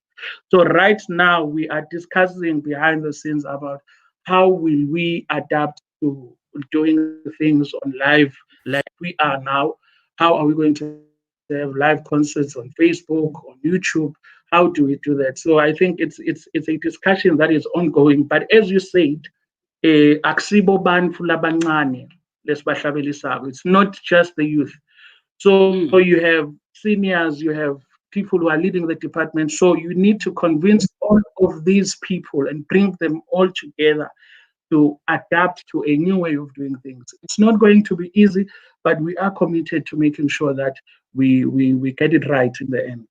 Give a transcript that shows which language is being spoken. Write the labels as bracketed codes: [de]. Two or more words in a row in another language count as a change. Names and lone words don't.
[en] So right now we are discussing behind the scenes about how will we adapt to doing things on live like we are now. How are we going to have live concerts on Facebook, on YouTube? How do we do that? So I think it's a discussion that is ongoing. But as you said, [ss] akusibo bantu labancane lesibahlabelisayo. [en] It's not just the youth. So you have seniors, you have people who are leading the department. So you need to convince all of these people and bring them all together to adapt to a new way of doing things. It's not going to be easy, but we are committed to making sure that we get it right in the end.